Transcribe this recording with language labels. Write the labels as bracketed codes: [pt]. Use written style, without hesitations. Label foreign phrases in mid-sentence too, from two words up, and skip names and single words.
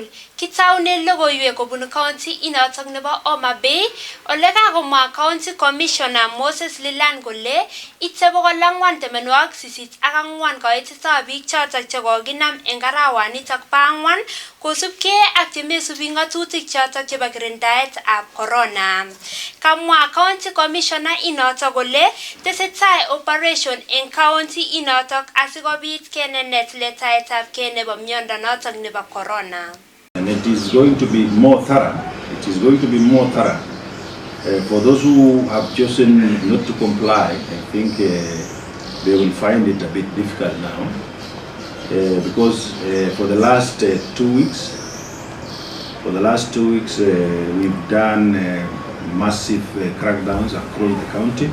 [kln] Kitaune logoiwek kobun county inotok nebo Homa Bay ole kakomwa [en] county commissioner [kln] Moses Lilan kole ite 484 kaitetab biik chotok chekokinam eng arawanitok bo ang'wan kosubkei ak chemesubi ng'atutik chotok chebo kirindaetab corona. Kamwa [en] county commissioner [kln] inotok kole tesetai operation eng county inotok asikobit kenenet letaetabkei nebo miondo notok nebo corona. [en] And it is going to be more thorough. It is going to be more thorough. For those who have chosen not to comply, I think they will find it a bit difficult now. Because for the last 2 weeks, we've done massive crackdowns across the county.